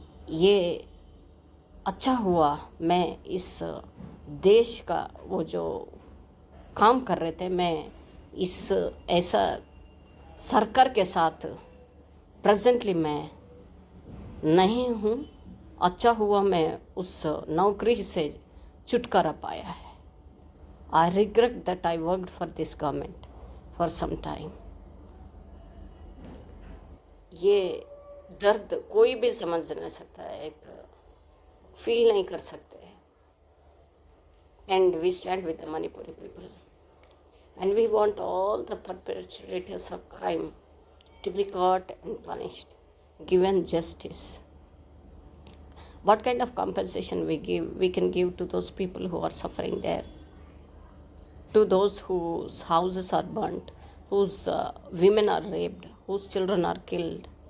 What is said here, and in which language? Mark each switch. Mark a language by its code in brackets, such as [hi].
[hi] ये अच्छा हुआ मैं इस देश का वो जो काम कर रहे थे, मैं इस ऐसा सरकार के साथ प्रेजेंटली मैं नहीं हूँ। अच्छा हुआ मैं उस नौकरी से छुटकारा पाया है। [en] I regret that I worked for this government for some time. [hi] ये दर्द कोई भी समझ नहीं सकता है, एक फील नहीं कर सकते। [en] And we stand with the Manipuri people. And we want all the perpetrators of crime to be caught and punished, given justice. What kind of compensation we can give to those people who are suffering there, to those whose houses are burnt, whose women are raped, whose children are killed?